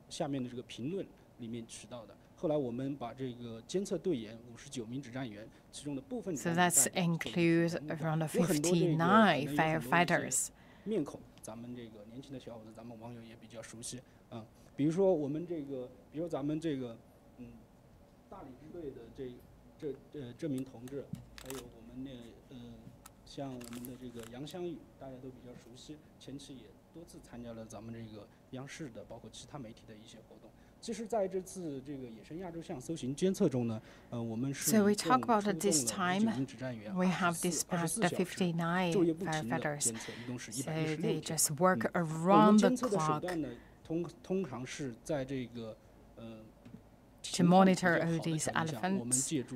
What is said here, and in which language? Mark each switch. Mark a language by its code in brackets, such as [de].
[zh] 下面的这个评论里面提到的，后来我们把这个监测队员59名指战员，其中的部分 [en] So that includes around 59 firefighters. [zh] 面孔，咱们这个年轻的小伙子，咱们网友也比较熟悉啊。比如说我们这个，比如咱们这个，大理支队的这名同志，还有我们像我们的这个杨香雨，大家都比较熟悉，前期也多次参加了咱们这个央视的，包括其他媒体的一些活动。其实在这次这个野生亚洲象搜寻监测中呢，我们是 [en] So we talk about at this time, we have dispatched the 59 firefighters. So they just work around the clock. [zh] 通常是在这个 [en] to monitor all these elephants.